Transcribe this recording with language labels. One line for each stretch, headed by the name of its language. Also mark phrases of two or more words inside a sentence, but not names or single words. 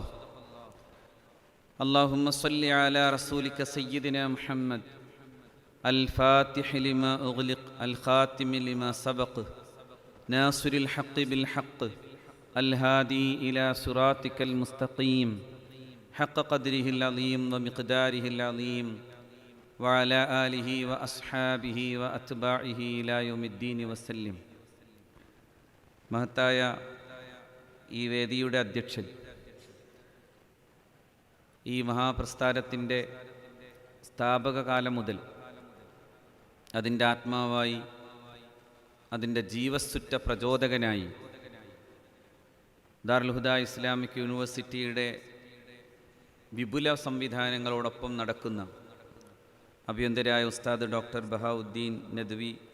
Arabic: اللهم صل على رسولك سيدنا محمد الفاتح لما أغلق الخاتم لما سبق ناصر الحق بالحق الهادي إلى صراطك المستقيم حق قدره العظيم ومقداره العظيم وعلى آله وأصحابه وأتباعه إلى يوم الدين وسلم.
Malayalam: മഹത്തായ ഈ വേദിയുടെ അധ്യക്ഷൻ, ഈ മഹാപ്രസ്ഥാനത്തിൻ്റെ സ്ഥാപക കാലം മുതൽ അതിൻ്റെ ആത്മാവായി, അതിൻ്റെ ജീവസ്സുറ്റ പ്രചോദകനായി ദാറുൽ ഹുദ ഇസ്ലാമിക് യൂണിവേഴ്സിറ്റിയുടെ വിപുല സംവിധാനങ്ങളോടൊപ്പം നടക്കുന്ന അഭിയന്തരായ ഉസ്താദ് ഡോക്ടർ ബഹാഉദ്ദീൻ നദ്വി,